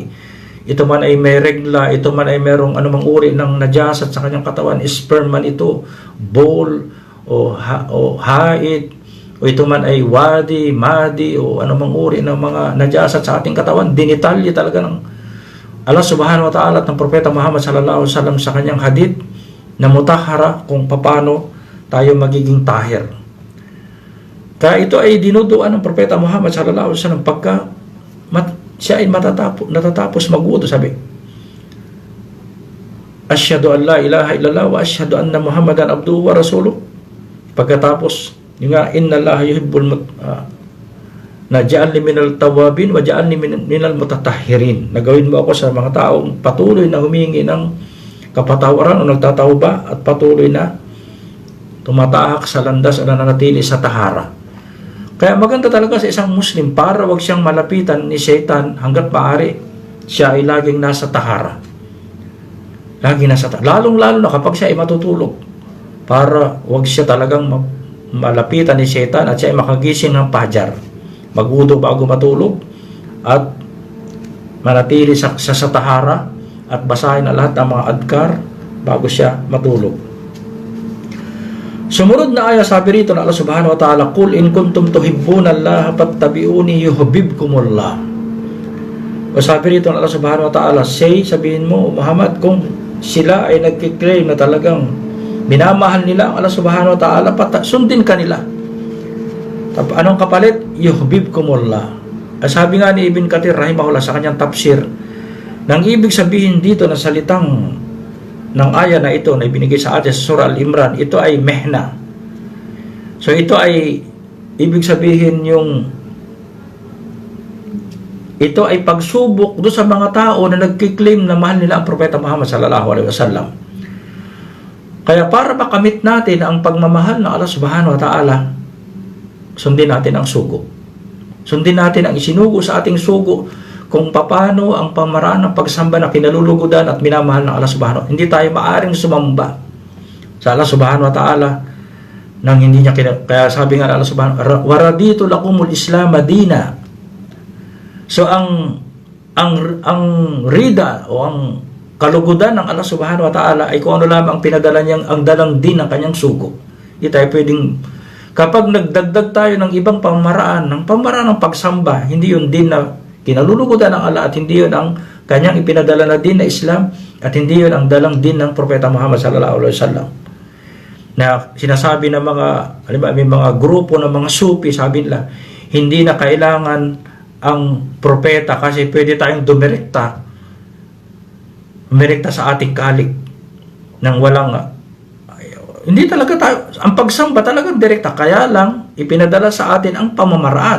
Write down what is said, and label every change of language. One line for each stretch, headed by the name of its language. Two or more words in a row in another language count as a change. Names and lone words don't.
Filipino: Ito man ay may regla, ito man ay merong anumang uri ng najasat sa kanyang katawan, sperm man ito, bol o haid, o ito man ay wadi, madi, o anumang uri ng mga najasat sa ating katawan, dinitalye talaga ng Allah
Arabic: سبحانه وتعالى
Filipino: at ng Propeta Muhammad
Arabic: صلى الله عليه وسلم
Filipino: sa kanyang hadith na mutahara kung paano tayo magiging tahir. Kaya ito ay dinuduan ng Propeta Muhammad
Arabic: صلى الله عليه وسلم
Filipino: pagka siya ay natatapos mag-wudu, sabi,
Arabic: أشهد أن لا إله إلا الله وأشهد أن محمدا عبده ورسوله.
Filipino: Pagkatapos yung nga,
Arabic: إن الله يحب نا جعلني من التوابين وجعلني من المتطهرين.
Filipino: Nagawin mo ako sa mga taong patuloy na humingi ng kapatawaran o nagtatauba at patuloy na tumatahak sa landas o nananatili sa tahara. Kaya maganda talaga sa isang Muslim para wag siyang malapitan ni Satan hanggat maaari siya ay laging nasa tahara. Laging nasa tahara. Lalong-lalo na kapag siya ay matutulog para wag siya talagang malapitan ni Satan at siya ay makagising ng pajar. Mag-wudu bago matulog at manatili sa tahara at basahin na lahat ng mga adkar bago siya matulog. Sumunod na aya, sabi rito na Allah
Arabic: سبحانه وتعالى, "قل إن كنتم تحبون الله فاتبعوني يحببكم الله."
Filipino: O sabi rito na Allah
Arabic: سبحانه وتعالى,
Filipino: sabihin mo Muhammad, kung sila ay nagkiklaim na talagang minamahal nila ang Allah
Arabic: سبحانه وتعالى,
Filipino: sundin ka nila. Anong kapalit? Yuhibbukumullah. Sabi nga ni Ibn Kathir rahimahullah sa kanyang tafsir, nang ibig sabihin dito na salitang ng aya na ito na ibinigay sa atin sa Surah Al-Imran, ito ay mehna. So ito ay ibig sabihin ito ay pagsubok doon sa mga tao na nagkiklaim na mahal nila ang Propeta Muhammad
Arabic: صلى الله عليه وسلم.
Filipino: Kaya para makamit natin ang pagmamahal ng Allah
Arabic: سبحانه وتعالى,
Filipino: sundin natin ang sugo. Sundin natin ang isinugo sa ating sugo kung paano ang pamaraan ng pagsamba na kinalulugudan at minamahal ng Allah
Arabic: سبحانه وتعالى.
Filipino: Hindi tayo maaring sumamba sa Allah
Arabic: سبحانه وتعالى
Filipino: nang hindi niya kaya sabi nga ng Allah
Arabic: سبحانه وتعالى, "ورضيت لكم الإسلام مدينا."
Filipino: So ang rida o ang kalugudan ng Allah
Arabic: سبحانه وتعالى
Filipino: ay kung ano lamang pinadala niyang ang dalang din ng kanyang sugo. Hindi tayo pwedeng, kapag nagdagdag tayo ng ibang pamaraan ng pagsamba, hindi yun din na kinalulugudan ng Allah at hindi yun ang kanyang ipinadala na din na Islam at hindi yun ang dalang din ng Propeta Muhammad
Arabic: صلى الله عليه وسلم.
Filipino: Na sinasabi ng mga, may mga grupo ng mga Sufi, sabi nila, hindi na kailangan ang propeta kasi pwede tayong dumirekta sa ating kalik nang walang hindi talaga tayo, ang pagsamba talagang direkta, kaya lang ipinadala sa atin ang pamamaraan.